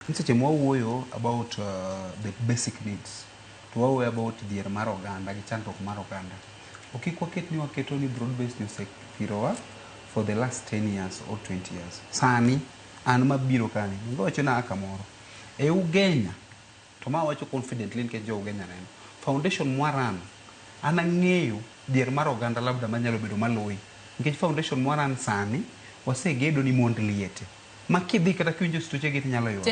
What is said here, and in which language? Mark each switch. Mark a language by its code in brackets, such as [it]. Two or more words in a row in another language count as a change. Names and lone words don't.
[luo] Seche mwawuoyo [en] about the basic needs, [luo] to wawuoyo about dhier mar oganda gi chandruok mar oganda. Ok waket ni waketo ni [en] broad based osethirowa for the last 10 years or 20 years. [luo] Sani an mabiro kani wacho na kamoro e Ugenya, to ma wacho confidently nikech jo Ugenya neno foundation mwaran an ang'eyo dhier mar oganda labda manyalo bedo maloi nikech foundation mwaran sani wasegedo ni mond liete makidhi kata kiwinjo stoche gi nyalo yudo.